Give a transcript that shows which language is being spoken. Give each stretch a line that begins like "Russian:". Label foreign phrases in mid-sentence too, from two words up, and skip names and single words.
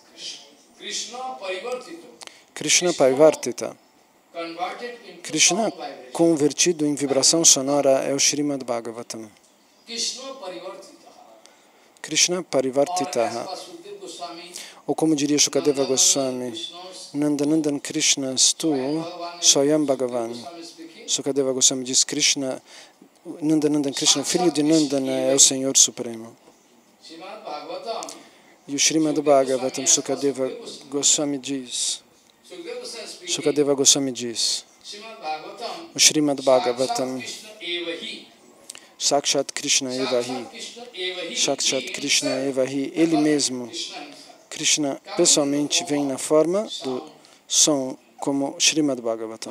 Sanskrit: Krishna Parivartita.
Portuguese: Krishna convertido em vibração sonora é o Srimad Bhagavatam.
Sanskrit: Krishna Parivartitaha.
Portuguese: Ou como diria Shukadeva Goswami,
Sanskrit: Nandanandan Krishna Stu Swayam Bhagavan.
Portuguese: Shukadeva Goswami diz Krishna, Nandanandan Krishna, filho de Nandana, é o Senhor Supremo. E o Srimad Bhagavatam, Shukadeva Goswami diz, o Srimad Bhagavatam,
Sanskrit: Sakshat Krishna Evahi, Sakshat Krishna Evahi,
Portuguese: ele mesmo, Krishna pessoalmente vem na forma do som, como Srimad Bhagavatam.